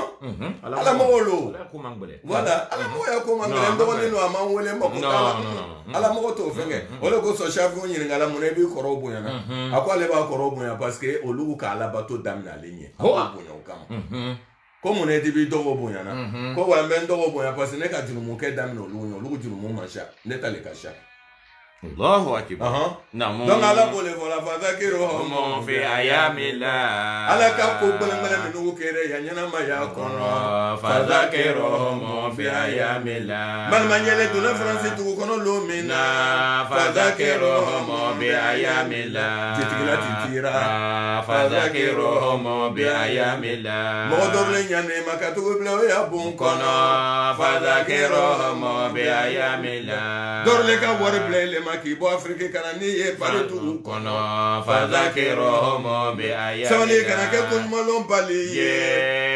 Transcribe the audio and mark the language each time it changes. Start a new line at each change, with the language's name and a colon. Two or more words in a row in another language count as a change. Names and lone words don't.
Dyula: lo voilà ala mɔgɔ ya ko man gɛlɛn n dɔgɔnin don a man wele mako t'a la ala mɔgɔ t'o fɛnkɛ o de kosɔn Shafiu ɲininkala mun na i b'i kɔrɔw bonyana a ko ale b'a kɔrɔw bonya
French: parce que
Dyula: olu ka alabato daminɛ ale ɲɛ a b'o bonya o kama ko mun na i b'i dɔgɔ bonyana ko wa n bɛ n dɔgɔ bonya
French: parce que
Dyula: ne ka jurumukɛ daminɛ olu ɲɛ olu jurumu ma sa ne ta le ka sa
Arabic: الله أكبر
Dyula: donc ala b'o le fɔ la fadhakiruhum
Arabic: في أيام الله
Dyula: ala ka ko gbɛlɛngbɛlɛn minnu kɛra ya ɲɛnamaya kɔnɔ
Arabic: فذكرهم في أيام الله
Dyula: balimanyɛlɛ donna faransi dugu kɔnɔ lo min na
Arabic: فذكرهم بأيام الله
Dyula: jitigila titira
Arabic: فذكرهم بأيام الله
Dyula: mɔgɔ dɔ bɛ ɲanɛ ma ka tugu bila o ya bon kɔnɔ
Arabic: فذكرهم بأيام الله
Dyula: dɔrɔle ka wari bila ilema k'i bɔ Afrique kana n'i ye pari tugu kɔnɔ
Arabic: فذكرهم بأيام الله
Dyula: sabali kana kɛ ko ɲumanlɔn bali ye